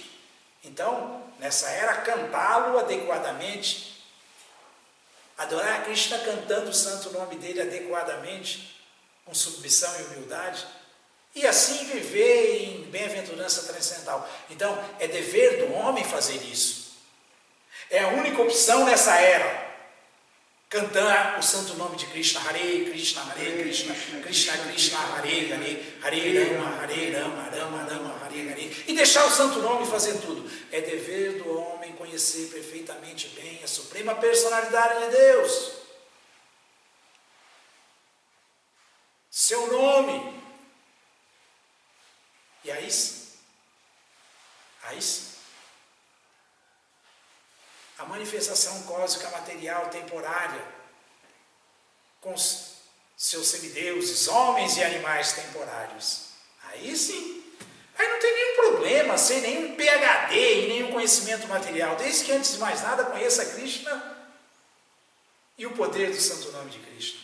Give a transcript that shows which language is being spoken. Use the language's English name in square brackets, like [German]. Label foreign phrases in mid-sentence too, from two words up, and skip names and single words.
[Portuguese] Então, nessa era, cantá-lo adequadamente, adorar a Krishna cantando o santo nome dele adequadamente, com submissão e humildade, e assim viver em bem-aventurança transcendental. Então, é dever do homem fazer isso. É a única opção nessa era. Cantar o santo nome de Krishna, Hare Krishna, Hare Krishna, Krishna Krishna, Hare Hare, Hare Rama, Rama Rama, Hare Hare. E deixar o santo nome fazer tudo. É dever do homem conhecer perfeitamente bem a suprema personalidade de Deus. Seu nome. E aí sim, a manifestação cósmica material temporária, com seus semideuses, homens e animais temporários, aí sim, aí não tem nenhum problema ser nenhum PhD e nenhum conhecimento material, desde que antes de mais nada conheça Krishna e o poder do santo nome de Krishna.